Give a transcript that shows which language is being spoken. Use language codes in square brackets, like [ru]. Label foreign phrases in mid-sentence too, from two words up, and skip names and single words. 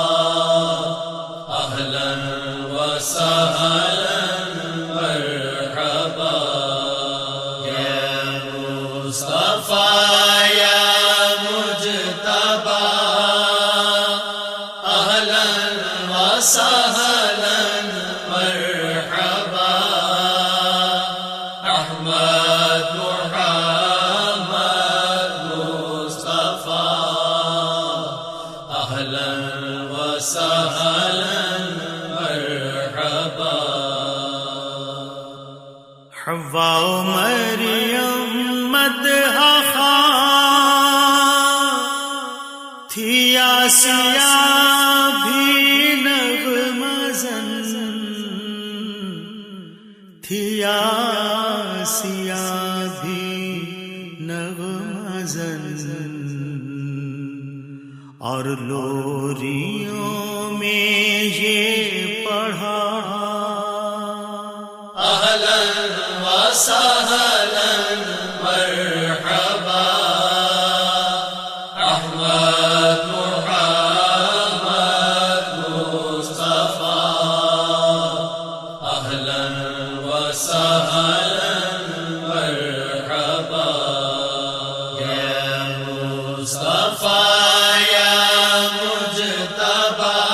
[ar] اہلا و سہلا مرحبا، یا مصطفیٰ یا مجتبیٰ، اہلا و سہلا مرحبا، احمد محمد مصطفیٰ، اہلا و سہلا مرحبا۔ [ur] حوا و مریم مدح خواں تھی، آسیہ بھی نغمہ زن تھی، آسیہ بھی نغمہ زن، اور لوریوں میں یہ پڑھا، [ar] اہلا و سہلا مرحبا، احمد محمد مصطفیٰ، اہلا و سہلا مرحبا، یا مصطفیٰ یا مجتبیٰ،